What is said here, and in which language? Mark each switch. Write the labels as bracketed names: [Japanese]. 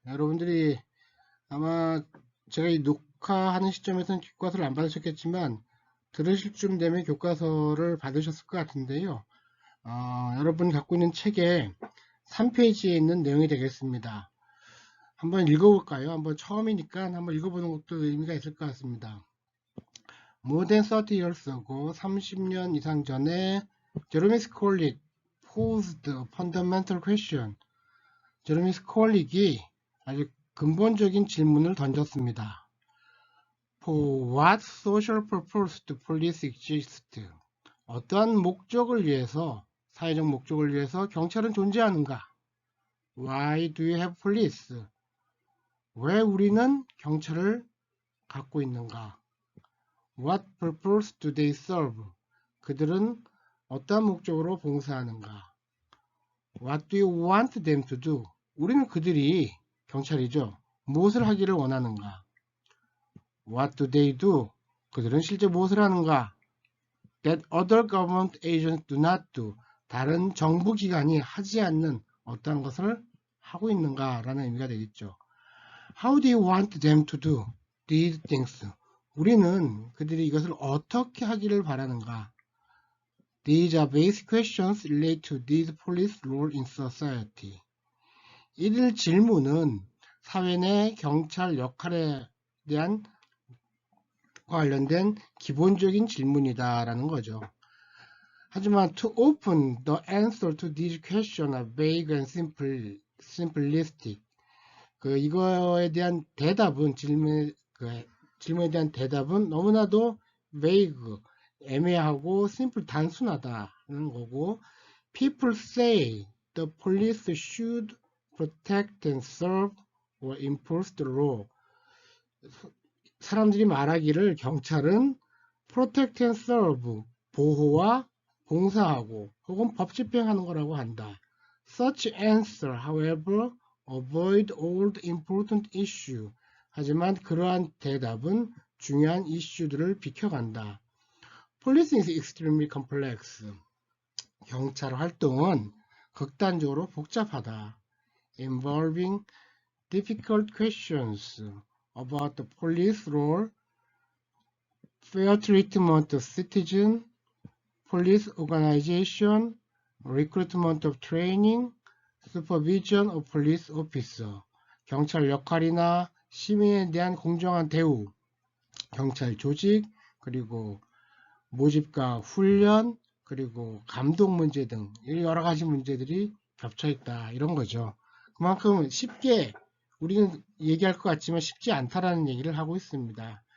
[Korean] 여러분들이 아마 제가 이 녹화하는 시점에서는 교과서를 안 받으셨겠지만 들으실 쯤 되면 교과서를 받으셨을 것 같은데요. 여러분 갖고 있는 책에 3페이지에 있는 내용이 되겠습니다. 한번 읽어볼까요? 한번 처음이니까 한번 읽어보는 것도 의미가 있을 것 같습니다. [English] More than 30 years ago, [Korean] 30년 이상 전에 [English] 제레미 스콜릭 posed a fundamental question. [Korean] 제레미 스콜릭이 아주 근본적인 질문을 던졌습니다. [English] For what social purpose do police exist? [Korean] 어떠한 목적을 위해서, 사회적 목적을 위해서 경찰은 존재하는가? [English] Why do you have police? [Korean] 왜 우리는 경찰을 갖고 있는가? [English] What purpose do they serve? [Korean] 그들은 어떠한 목적으로 봉사하는가? [English] What do you want them to do? [Korean] 우리는 그들이 경찰이죠. 무엇을 하기를 원하는가? [English] What do they do? [Korean] 그들은 실제 무엇을 하는가? [English] That other government agents do not do. [Korean] 다른 정부 기관이 하지 않는 어떠한 것을 하고 있는가? 라는 의미가 되겠죠. [English] How do you want them to do these things? [Korean] 우리는 그들이 이것을 어떻게 하기를 바라는가? [English] These are basic questions related to these police role in society. [Korean] 이들 질문은 사회 내 경찰 역할에 대한 관련된 기본적인 질문이다라는 거죠. 하지만 [English] to open the answer to these questions are vague and simplistic. [Korean] 이거에 대한 대답은 질문에 대한 대답은 너무나도 vague, 애매하고 simple, 단순하다는 거고 [English] people say the police should protect and serve or enforce the law. [Korean] 사람들이 말하기를 경찰은 [English] protect and serve, [Korean] 보호와 봉사하고 혹은 법 집행하는 거라고 한다. [English] Such answer, however, avoid all the important issue. [Korean] 하지만 그러한 대답은 중요한 이슈들을 비켜간다. [English] Policing is extremely complex. [Korean] 경찰 활동은 극단적으로 복잡하다. [English] Involving difficult questions about the police role, fair treatment of citizens, police organization, recruitment of training, supervision of police officer. [Korean] 경찰 역할이나 시민에 대한 공정한 대우, 경찰 조직, 그리고 모집과 훈련, 그리고 감독 문제 등 여러 가지 문제들이 겹쳐 있다. 이런 거죠. 그만큼 쉽게 우리는 얘기할 것 같지만 쉽지 않다라는 얘기를 하고 있습니다.